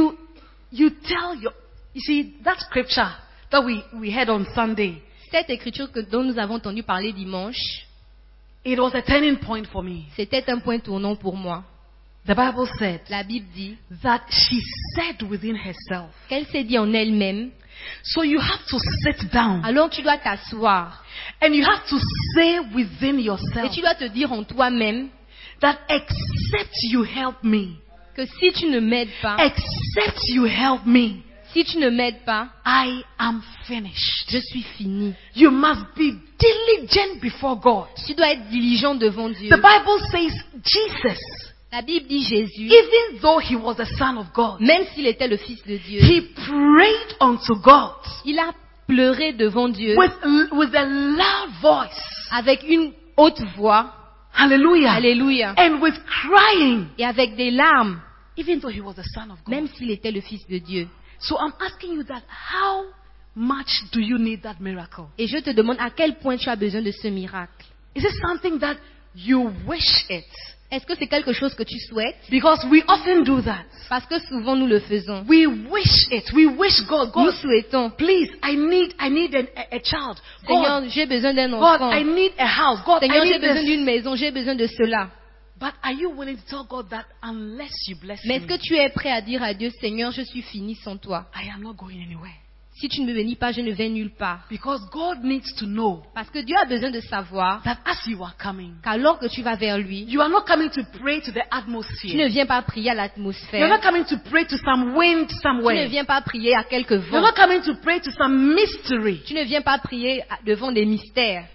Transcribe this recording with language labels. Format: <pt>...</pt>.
<en>Until you tell your, you see that scripture that we heard on Sunday.</en> <fr>Cette écriture que dont nous avons entendu parler dimanche.</fr> <en>It was a turning point for me.</en> <fr>C'était un point tournant pour moi.</fr> <en>The Bible said</en> <fr>la Bible dit</fr> <en>that she said within herself.</en> <fr>Qu'elle s'est dit en elle-même.</fr> <en>So you have to sit down.</en> <fr>Alors tu dois t'asseoir.</fr> <en>And you have to say within yourself.</en> <fr>Et tu dois te dire en toi-même</fr> <en>that except you help me.</en> <fr>Que si tu ne m'aides pas.</fr> <en>Except you help me.</en> <fr>Si tu ne m'aides pas.</fr> <en>I am finished.</en> <fr>Je suis fini.</fr> <en>You must be diligent before God.</en> <fr>Tu dois être diligent devant Dieu.</fr> <en>The Bible says Jesus.</en> <fr>La Bible dit Jésus.</fr> <en>Even though he was the son of God,</en> <fr>même s'il était le fils de Dieu.</fr> <en>He prayed unto God.</en> <fr>Il a pleuré devant Dieu.</fr> <en>With a loud voice.</en> <fr>Avec une haute voix. Hallelujah. Hallelujah.</fr> <en>And with crying.</en> <fr>Et avec des larmes.</fr> <en>Even though he was the son of God.</en> <fr>Même s'il était le fils de Dieu.</fr> <en>So I'm asking you that how much do you need that miracle?</en> <fr>Et je te demande à quel point tu as besoin de ce miracle.</fr> <en>Is it something that you wish it?</en> <fr>Est-ce que c'est quelque chose que tu souhaites?</fr> <en>Because we often do that.</en> <fr>Parce que souvent nous le faisons.</fr> <en>We wish it. We wish God. God,</en> <fr>nous souhaitons.</fr> <en>Please, I need a child. God,</en> <fr>Seigneur, j'ai besoin d'un enfant.</fr> <en>God, I need a house. God,</en> <fr>Seigneur,</fr> <en>I need</en> <fr>j'ai besoin</fr> <en>this.</en> <fr>D'une maison. J'ai besoin de cela.</fr> <en>But are you willing to tell God that unless you bless me?</en> <fr>Mais est-ce que tu es prêt à dire à Dieu, Seigneur, je suis fini sans toi?</fr> <en>I am not going anywhere.</en> <fr>Si tu ne me bénis pas, je ne vais nulle part.</fr> <en>Because God needs to know.</en> <fr>Parce que Dieu a besoin de savoir.</fr> <en>That as you are coming.</en> <fr>Qu'alors que tu vas vers lui.</fr> <en>You are not coming to pray to the atmosphere.</en> <fr>Tu ne viens pas prier à l'atmosphère.</fr> <en>You're not coming to pray to some wind somewhere.</en> <fr>Tu ne viens pas prier à quelque vent.</fr> <en>You're not coming to pray to some mystery.</en> <fr>Tu ne viens pas prier devant des mystères.</fr>